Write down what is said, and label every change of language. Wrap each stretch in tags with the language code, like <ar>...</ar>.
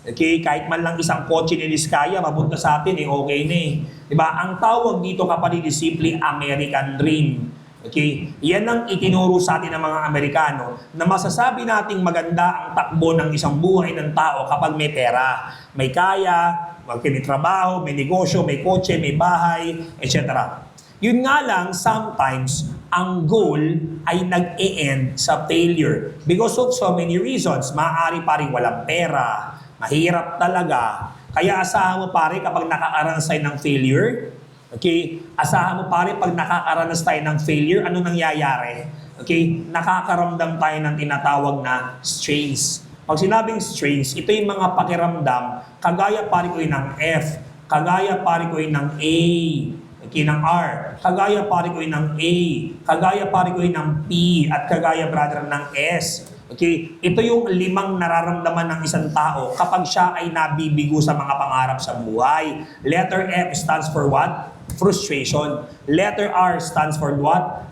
<tl>Okay, kahit man lang isang kotse ni Diskaya, mapunta sa atin, okay na eh. Diba? Ang tawag dito kapatid</tl> <en>is simply American Dream.</en> <tl>Okay? Yan ang itinuro sa atin ng mga Amerikano na masasabi nating maganda ang takbo ng isang buhay ng tao kapag may pera. May kaya, may trabaho, may negosyo, may kotse, may bahay, etc. Yun nga lang,</tl> <en>sometimes,</en> <tl>ang goal ay nag-e-end sa failure.</tl> <en>Because of so many reasons.</en> <tl>Maaari pa rin walang pera, mahirap talaga. Kaya asahan mo pare kapag nakakaranas tayo ng failure. Okay? Asahan mo pare pag nakakaranas tayo ng failure, ano nangyayari? Okay? Nakakaramdam tayo ng tinatawag na strains. Pag sinabing strains, ito yung mga pakiramdam, kagaya pare ko yun ng F, kagaya pare ko yun ng A, okay, ng R, kagaya pare ko yun ng A, kagaya pare ko yun ng P, at kagaya brother ng S. Okay, ito yung 5 nararamdaman ng isang tao kapag siya ay nabibigo sa mga pangarap sa buhay.</tl> <en>Letter F stands for what? Frustration. Letter R stands for what?</en>